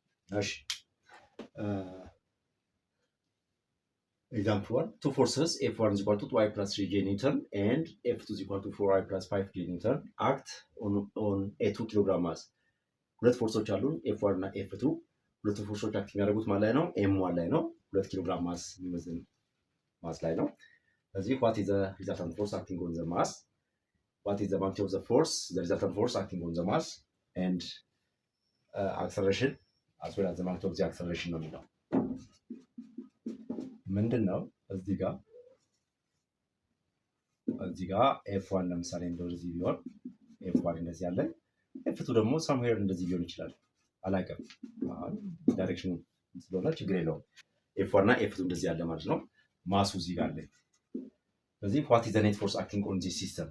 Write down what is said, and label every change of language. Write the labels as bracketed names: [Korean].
[English] እሺ example 1, two forces F1 is equal to 2i plus 3j Newton and F2 is equal to 4i plus 5j Newton act on a 2 kilogram mass. [Amharic] ሁለት ፎርሶች አሉን F1 እና F2። ሁለቱ ፎርሶች አክት የሚያደርጉት ማን ላይ ነው? M1 ላይ ነው። 2 ኪሎግራም ማስ የሚመዝን ማስ ላይ ነው። ስለዚህ [English] what is the resultant force acting on the mass? What is the magnitude of the force? The resultant force acting on the mass and acceleration as well as the magnitude of the acceleration [Amharic] ነው የሚለው ምንድን ነው? እዚህ ጋር F1 ለምሳሌ እንደዚህ ቢሆን F1 እንደዚህ ያለ F2 ደግሞ somewhere እንደዚህ ሊሆን ይችላል። አላውቅም ዳይሬክሽኑ ስለሆነ ችግር የለውም። F1 እና F2 እንደዚህ ያለ ማለት ነው። ማሱ እዚህ ጋር አለ። ስለዚህ [English] what is the net force acting on this system?